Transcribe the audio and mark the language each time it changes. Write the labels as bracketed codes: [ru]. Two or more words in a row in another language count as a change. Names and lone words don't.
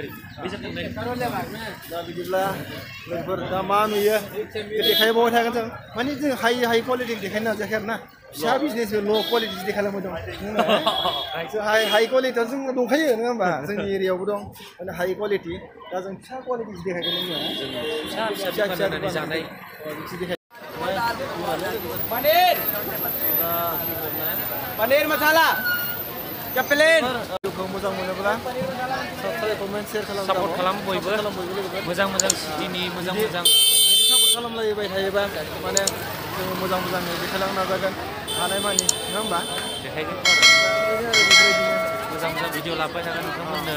[brx] दा बिदिब्ला लोगोफोर दा मा नुयो देखायबाय थागोन जों माने जों [en] high quality [brx] देखायनो नाजायाखै आरो ना फिसा बिजनेस [en] low quality [brx] देखायलांबाय दं हाइ क्वालिटियाव जों दंखायो नङा होमबा जोंनि एरियायावबो दं माने [en] high quality [brx] दा जों फिसा क्वालिटि देखायगोन फिसा जानाय पनीर मसाला क्या प्लेन मोजां मोनोब्ला [en] comment share [brx] सापर्ट खालाम बयबो मोजां सिटिनि मोजां सापर्ट खालामलायबाय थायोबा माने जोङो मोजां देखायलांनो नाजागोन हानायमानि नङा होमबा देखायगोन मोजां भिडिअ लाबोबाय थागोन नोंथांमोननो